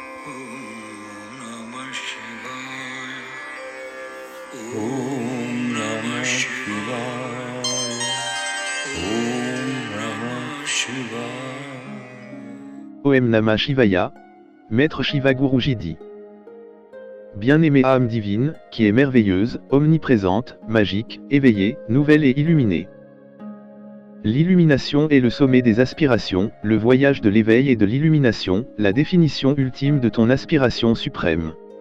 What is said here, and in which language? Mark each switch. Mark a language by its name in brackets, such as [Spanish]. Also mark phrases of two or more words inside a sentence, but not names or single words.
[Sanskrit] नमः शिवाय. ॐ नमः शिवाय. ॐ नमः शिवाय. ॐ नमः शिवाय, [French] Maître Shiva Guruji dit. Bien-aimée âme divine, qui est merveilleuse, omniprésente, magique, éveillée, nouvelle et illuminée. L'illumination est le sommet des aspirations, le voyage de l'éveil et de l'illumination, la définition ultime de ton aspiration suprême.